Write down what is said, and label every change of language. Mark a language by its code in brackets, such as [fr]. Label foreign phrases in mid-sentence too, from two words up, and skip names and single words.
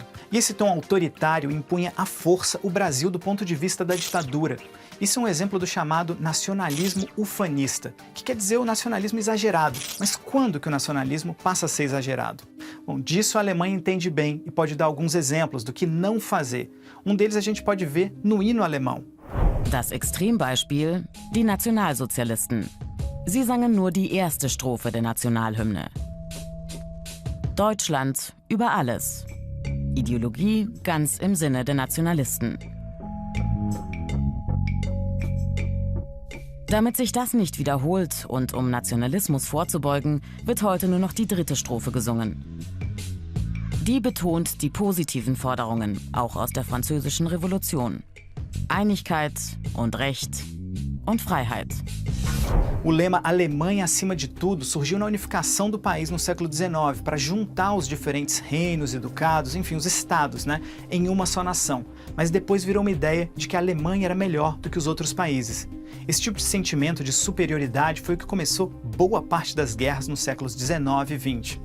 [pt] E esse tom autoritário impunha à força o Brasil do ponto de vista da ditadura. Isso é um exemplo do chamado nacionalismo ufanista, que quer dizer o nacionalismo exagerado. Mas quando que o nacionalismo passa a ser exagerado? Bom, disso a Alemanha entende bem e pode dar alguns exemplos do que não fazer. Um deles a gente pode ver no hino alemão. [de] Das Extrembeispiel, die Nationalsozialisten. Sie sangen nur die erste Strophe der Nationalhymne. Deutschland über alles. Ideologie ganz im Sinne der Nationalisten. Damit sich das nicht wiederholt und um Nationalismus vorzubeugen, wird heute nur noch die dritte Strophe gesungen. Die betont die positiven Forderungen, auch aus der Französischen Revolution. Einigkeit und Recht und Freiheit. [pt] O lema Alemanha acima de tudo surgiu na unificação do país no século XIX para juntar os diferentes reinos e ducados, enfim, os estados, em uma só nação. Mas depois virou uma ideia de que a Alemanha era melhor do que os outros países. Esse tipo de sentimento de superioridade foi o que começou boa parte das guerras nos séculos 19 e 20.